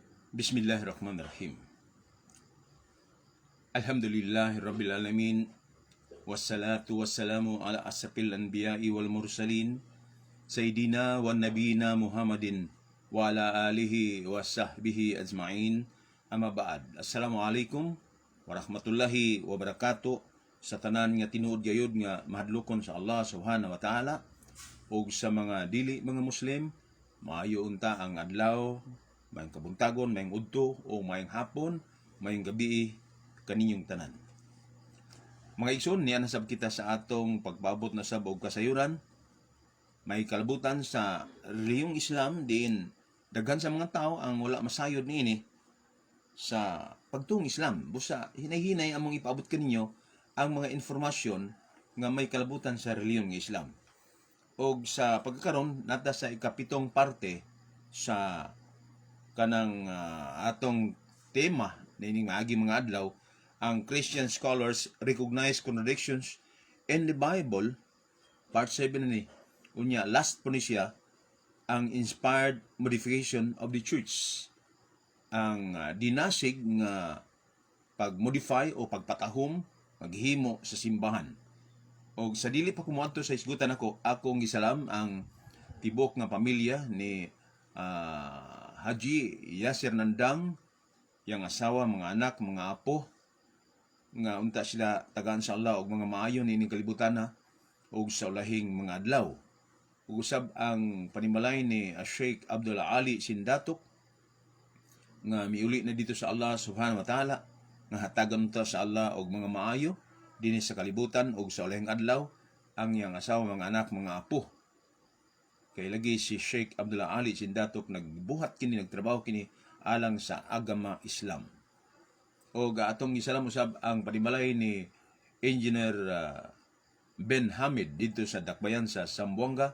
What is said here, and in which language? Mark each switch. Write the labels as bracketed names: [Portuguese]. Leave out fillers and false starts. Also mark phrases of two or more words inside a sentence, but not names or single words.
[Arabic] بسم الله الرحمن الرحيم. الحمد لله رب العالمين. والصلاة والسلام على أشرف الأنبياء والمرسلين. سيدنا ونبينا محمد وعلى آله وصحبه أجمعين. أما بعد. السلام عليكم ورحمة الله وبركاته. [Cebuano] Sa tanan nga tinuod gayud nga mahadlokon sa Allah [Arabic] سبحانه وتعالى [Cebuano] ug sa mga dili mga Muslim, maayo unta ang adlaw, mayong kabuntagon, mayong udto o mayong hapon, mayong gabi kaninyong tanan. Mga igsoon, niya nasab kita sa atong pagbabot na sab og kasayuran. May kalabutan sa relihiyong Islam diin daghan sa mga tao ang wala masayod niini sa pagtuong Islam. Busa hinay-hinay among ipaabot kaninyo ang mga informasyon nga may kalabutan sa relihiyong Islam. Og sa pagkakaroon nata sa ikapitong parte sa kanang atong tema nining maagi mga adlaw, ang [English] Christian scholars recognize contradictions in the Bible, part 7 [Cebuano] ni. Unya last po ni siya ang [English] inspired modification of the church, [Cebuano] ang dinasig nga pag-modify o pagpatahom maghimo sa simbahan. Og sa dili pa kumuadto sa isgutan akong gisalam ang tibok nga pamilya ni Haji Yasir Nandang, yang asawa, mga anak, mga apo, nga unta sila tagaan sa Allah og mga maayo nining kalibutan na og sa ulahing mga adlaw. Ug usab ang panimalay ni Sheikh Abdul Ali Sindatok nga miuli na dito sa Allah [Arabic] سبحانه وتعالى, [Cebuano] nga hatagan ta sa Allah og mga maayo dinhi sa kalibutan og sa ulahing adlaw ang yang asawa, mga anak, mga apo. Kay lagi si Sheikh Abdul Ali Sindatok nagbuhat kini, nagtrabaho kini alang sa agama Islam. O atong gisalam usab ang panimalay ni Engineer Ben Hamid dito sa Dakbayan sa Zamboanga.